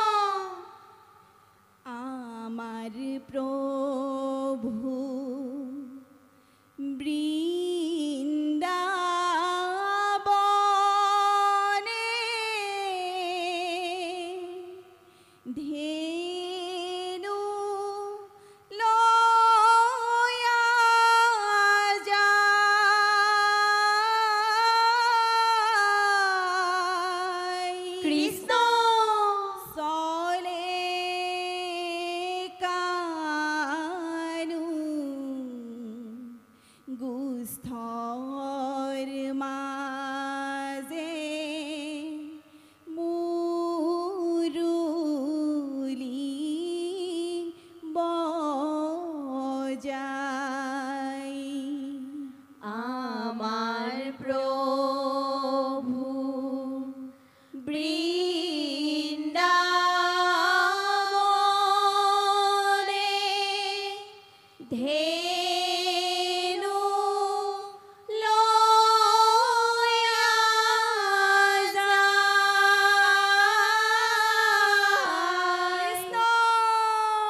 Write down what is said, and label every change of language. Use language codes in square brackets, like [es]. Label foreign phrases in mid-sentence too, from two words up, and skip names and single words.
[bn] আমার প্রভু বৃন্দাবনে ধেনু লয়া যায় কৃষ্ণ [as] চলে কানু গুস্থৰ মাজে মুৰুলি বজাই [bn] আমার প্রভু বৃন্দাবনে ধেনু লয়া যায়।